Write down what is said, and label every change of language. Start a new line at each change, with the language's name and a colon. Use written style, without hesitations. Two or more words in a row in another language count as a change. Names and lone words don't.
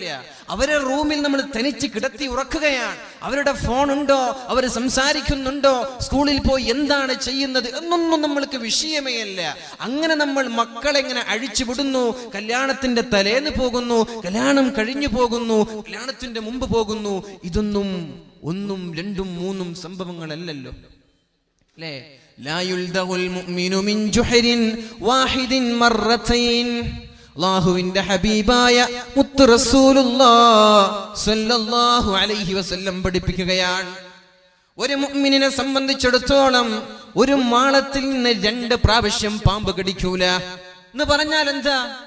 Malayalam: അവരുടെ റൂമിൽ നമ്മൾ തനിച്ച് കിടത്തി ഉറക്കുകയാണ്. അവരുടെ ഫോൺ ഉണ്ടോ, അവർ സംസാരിക്കുന്നുണ്ടോ, സ്കൂളിൽ പോയി എന്താണ് ചെയ്യുന്നത് എന്നൊന്നും നമ്മൾക്ക് വിഷയമേ അല്ല. അങ്ങനെ നമ്മൾ മക്കളെ എങ്ങനെ അഴിച്ചു വിടുന്നു. കല്യാണത്തിന്റെ തലേന്ന് പോകുന്നു, കല്യാണം കഴിഞ്ഞു പോകുന്നു, കല്യാണത്തിന്റെ മുമ്പ് പോകുന്നു. ഇതൊന്നും 1, 2, 3 സംഭവങ്ങളല്ലല്ലോ, അല്ലേ?
Arabic: لا يلدغ المؤمن من جحر واحد مرتين.
Malayalam: അല്ലാഹുവിന്റെ ഹബീബായ മുത്ത്
Arabic: رسول الله صلى الله عليه وسلم
Malayalam: പഠിപ്പിക്കുകയാണ്, ഒരു മുഅ്മിനിനെ സംബന്ധിച്ചിടത്തോളം ഒരു മാളത്തിൽ നിന്ന് 2 പ്രാവശ്യം പാമ്പ് കടിക്കൂല എന്ന് പറഞ്ഞാൽ എന്താ?